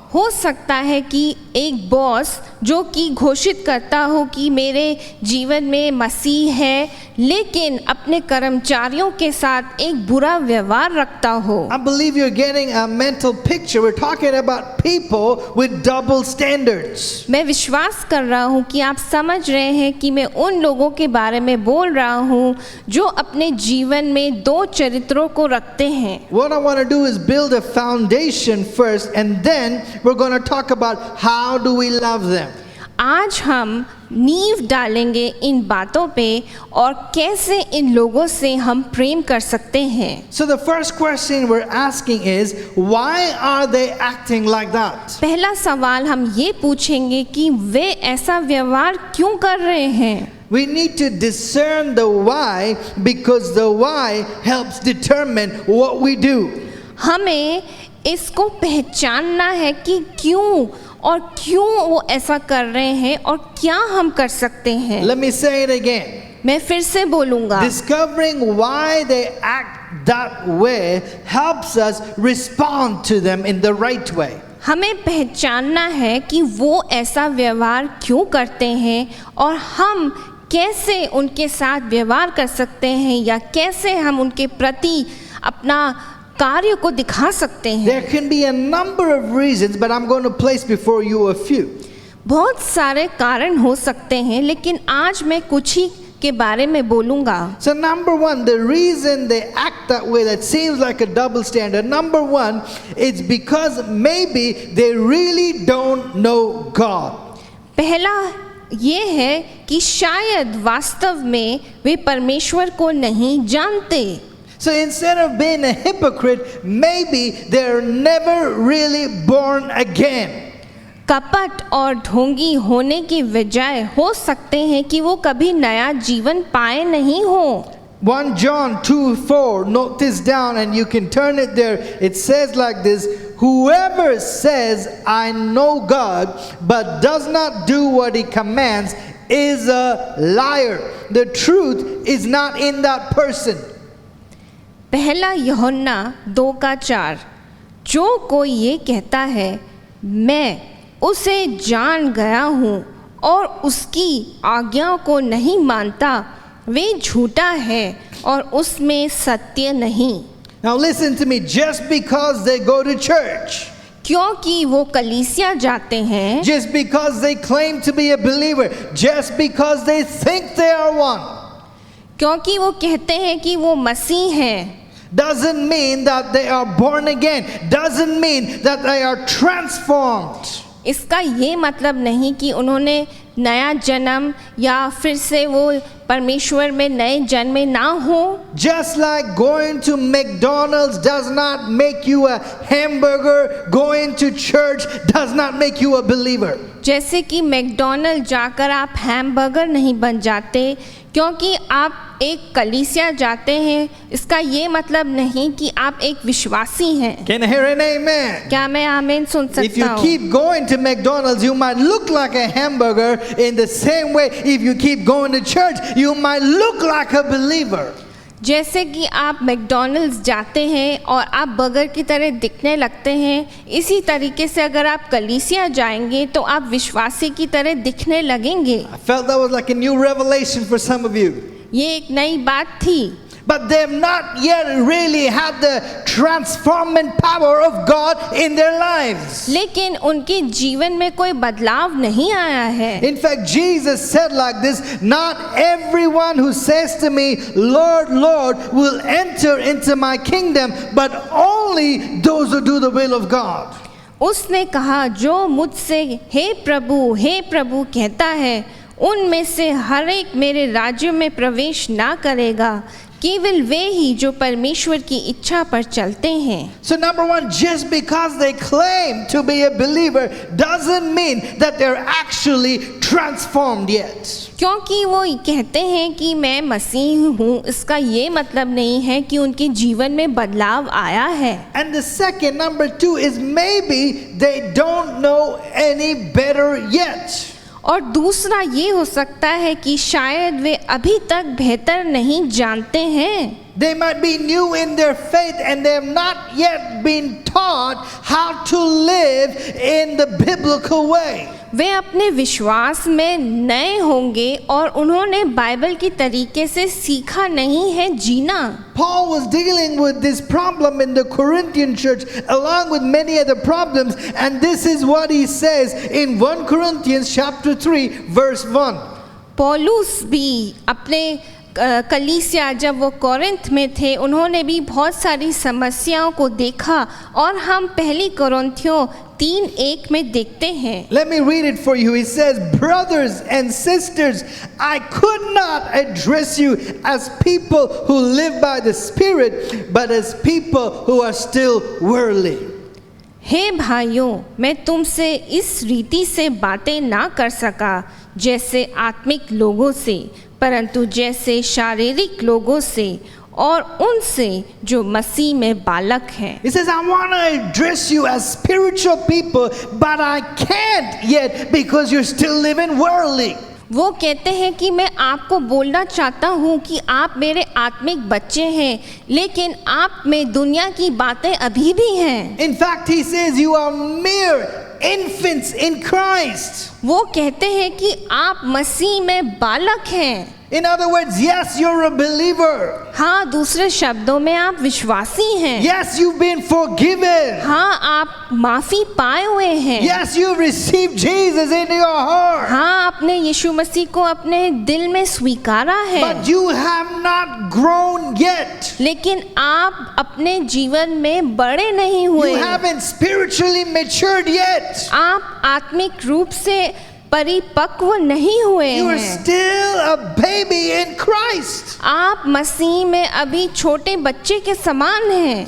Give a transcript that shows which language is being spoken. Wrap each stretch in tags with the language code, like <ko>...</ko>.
<hi>हो सकता है कि एक बॉस जो कि घोषित करता हो कि मेरे जीवन में मसीह है, लेकिन अपने कर्मचारियों के साथ एक बुरा व्यवहार रखता हो.</hi> <en>I believe you're getting a mental picture. We're talking about people with double standards.</en> <hi>मैं विश्वास कर रहा हूँ कि आप समझ रहे हैं कि मैं उन लोगों के बारे में बोल रहा हूँ जो अपने जीवन में दो चरित्रों को रखते हैं.</hi> <en>What I want to do is build a foundation first, and then we're going to talk about how do we love them.</en> <hi>आज हम नींव डालेंगे इन बातों पे और कैसे इन लोगों से हम प्रेम कर सकते हैं.</hi> <en>So the first question we're asking is, why are they acting like that?</en> <hi>पहला सवाल हम ये पूछेंगे कि वे ऐसा व्यवहार क्यों कर रहे हैं.</hi> <en>We need to discern the why, because the why helps determine what we do.</en> <hi>हमें इसको पहचानना है कि क्यों और क्यों वो ऐसा कर रहे हैं और क्या हम कर सकते हैं.</hi> <en>Let me say it again.</en> <hi>मैं फिर से बोलूँगा.</hi> <en>Discovering why they act that way helps us respond to them in the right way.</en> <hi>हमें पहचानना है कि वो ऐसा व्यवहार क्यों करते हैं और हम कैसे उनके साथ व्यवहार कर सकते हैं या कैसे हम उनके प्रति अपना कार्य को दिखा सकते हैं.</hi> <en>There can be a number of reasons, but I'm going to place before you a few.</en> <hi>बहुत सारे कारण हो सकते हैं, लेकिन आज मैं कुछ ही के बारे में बोलूँगा.</hi> <en>So number one, the reason they act that way, that seems like a double standard. Number one, it's because maybe they really don't know God.</en> <hi>पहला ये है कि शायद वास्तव में वे परमेश्वर को नहीं जानते.</hi> <en>So instead of being a hypocrite, maybe they're never really born again.</en> <hi>कपट और ढोंगी होने की वजह हो सकते हैं कि वो कभी नया जीवन पाए नहीं हो.</hi> <en>1 John 2:4, note this down and you can turn it there. It says like this, whoever says, I know God, but does not do what he commands is a liar. The truth is not in that person.</en> <hi>पहला यूहन्ना 2:4, जो कोई ये कहता है मैं उसे जान गया हूँ और उसकी आज्ञाओं को नहीं मानता, वे झूठा है और उसमें सत्य नहीं.</hi> <en>Now listen to me, just because they go to church,</en> <hi>क्योंकि वो कलीसिया जाते हैं,</hi> <en>just because they claim to be a believer, just because they think they are one,</en> <hi>क्योंकि वो कहते हैं कि वो मसीह हैं,</hi> <en>doesn't mean that they are born again, doesn't mean that they are transformed.</en> <hi>इसका ये मतलब नहीं कि उन्होंने नया जन्म या फिर से वो परमेश्वर में नए जन्मे ना हो.</hi> <en>Just like going to McDonald's does not make you a hamburger, going to church does not make you a believer.</en> <hi>जैसे कि मैकडॉनल्ड जाकर आप हैमबर्गर नहीं बन जाते क्योंकि आप एक कलीसिया जाते हैं, इसका ये मतलब नहीं कि आप एक विश्वासी हैं.</hi> <en>Can I hear an amen?</en> <hi>क्या मैं आमीन सुन</hi> <en>If</en> <hi>सकता</hi> <en>you</en> <hi>हूँ?</hi> <en>keep going to McDonald's, you might look like a hamburger. In the same way, if you keep going to church, you might look like a believer.</en> <hi>जैसे कि आप McDonald's जाते हैं और आप बर्गर की तरह दिखने लगते हैं, इसी तरीके से अगर आप कलीसिया जाएंगे तो आप विश्वासी की तरह दिखने लगेंगे।</hi> <en>I felt that was like a new revelation for some of you.</en> <hi>ये एक नई बात थी,</hi> <en>But they have not yet really had the transforming power of God in their lives.</en> <hi>लेकिन उनके जीवन में कोई बदलाव नहीं आया है।</hi> <en>In fact, Jesus said like this, not everyone who says to me, Lord, Lord, will enter into my kingdom, but only those who do the will of God.</en> <hi>उसने कहा, जो मुझसे हे प्रभु कहता है, उनमें से हर एक मेरे राज्य में प्रवेश ना करेगा, केवल वे ही जो परमेश्वर की इच्छा पर चलते हैं।</hi> <en>So number one, just because they claim to be a believer doesn't mean that they're actually transformed yet.</en> <hi>क्योंकि वो कहते हैं कि मैं मसीह हूँ, इसका ये मतलब नहीं है कि उनके जीवन में बदलाव आया है।</hi> <en>And the second, number two, is maybe they don't know any better yet.</en> <hi>और दूसरा ये हो सकता है कि शायद वे अभी तक बेहतर नहीं जानते हैं।</hi> <en>They might be new in their faith and they have not yet been taught how to live in the biblical way.</en> <hi>वे अपने विश्वास में नए होंगे और उन्होंने बाइबल की तरीके से सीखा नहीं है जीना।</hi> <en>Paul was dealing with this problem in the Corinthian church along with many other problems, and this is what he says in 1 Corinthians chapter 3 verse 1.</en> <hi>पौलुस भी अपने कलीसिया जब वो कोरिन्थ में थे, उन्होंने भी बहुत सारी समस्याओं को देखा और हम पहली कोरिन्थियों 3:1 में देखते हैं।</hi> <en>Let me read it for you. He says, brothers and sisters, I could not address you as people who live by the Spirit, but as people who are still worldly.</en> <hi>हे भाइयों, मैं तुमसे इस रीति से बातें ना कर सका जैसे आत्मिक लोगों से, परंतु जैसे शारीरिक लोगों से और उनसे जो मसीह में बालक हैं।</hi> <en>He says, I want to address you as spiritual people, but I can't yet because you're still living worldly.</en> <hi>वो कहते हैं कि मैं आपको बोलना चाहता हूँ कि आप मेरे आत्मिक बच्चे हैं, लेकिन आप में दुनिया की बातें अभी भी हैं।</hi> <en>In fact, he says you are mere infants in Christ.</en> <hi>वो कहते हैं कि आप मसीह में बालक हैं।</hi> <en>In other words, yes, you're a believer.</en> <hi>हाँ, दूसरे शब्दों में आप विश्वासी हैं।</hi> <en>Yes, you've been forgiven.</en> <hi>हाँ, आप माफी पाए हुए हैं।</hi> <en>Yes, you've received Jesus into your heart.</en> <hi>हाँ, आपने यीशु मसीह को अपने दिल में स्वीकारा है।</hi> <en>But you have not grown yet.</en> <hi>लेकिन आप अपने जीवन में बड़े नहीं हुए।</hi> <en>You haven't spiritually matured yet.</en> <hi>आप आत्मिक रूप से परिपक्व नहीं हुए</hi> <en>You are</en> <hi>हैं।</hi> <en>still a baby in Christ.</en> <hi>आप मसीह में अभी छोटे बच्चे के समान हैं।</hi>